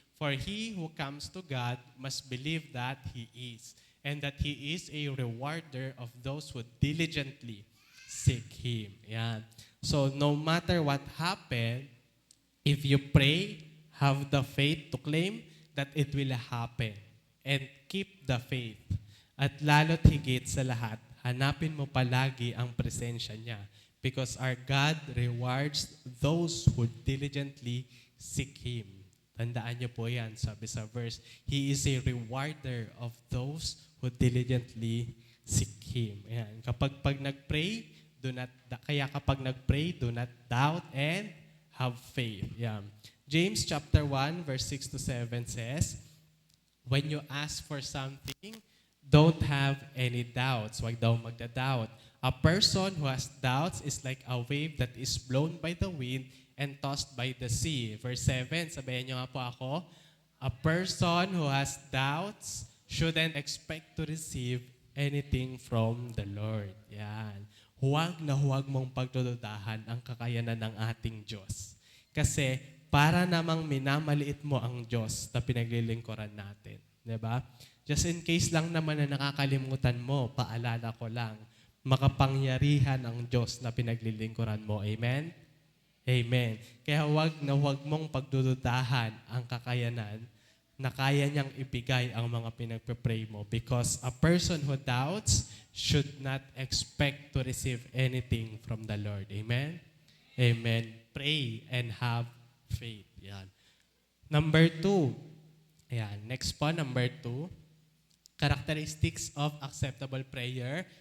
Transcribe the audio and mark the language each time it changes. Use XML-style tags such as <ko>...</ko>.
<en>For he who comes to God must believe that He is, and that He is a rewarder of those who diligently seek Him. Yan. So, no matter what happened, if you pray, have the faith to claim that it will happen. And keep the faith.</en> <tl>At lalo't higit sa lahat, hanapin mo palagi ang presensya niya.</tl> <en>Because our God rewards those who diligently seek Him.</en> <tl>Tandaan niyo po yan, sabi sa verse,</tl> <en>He is a rewarder of those who diligently seek Him. Ayan.</en> <tl>Kapag nag-pray, kapag nag-pray,</tl> <en>do not doubt and have faith. Ayan. James chapter 1, verse 6 to 7 says, when you ask for something, don't have any doubts.</en> <tl>Huwag daw magda-doubt.</tl> <en>A person who has doubts is like a wave that is blown by the wind and tossed by the sea. Verse 7,</en> <tl>sabayan niyo nga po ako,</tl> <en>a person who has doubts shouldn't expect to receive anything from the Lord.</en> <tl>Yan. Huwag na huwag mong pagdududahan ang kakayanan ng ating Diyos. Kasi para namang minamaliit mo ang Diyos na pinaglilingkuran natin. Diba?</tl> <en>Just in case</en> <tl>lang naman na nakakalimutan mo, paalala ko lang, makapangyarihan ang Diyos na pinaglilingkuran mo. Amen? Amen. Kaya huwag na huwag mong pagdududahan ang kakayanan na kaya niyang ibigay ang mga pinagpe-pray mo.</tl> <en>Because a person who doubts should not expect to receive anything from the Lord. Amen? Amen. Pray and have faith. Yan. Number 2. Yan. Next po, number 2. Characteristics of acceptable prayer.</en>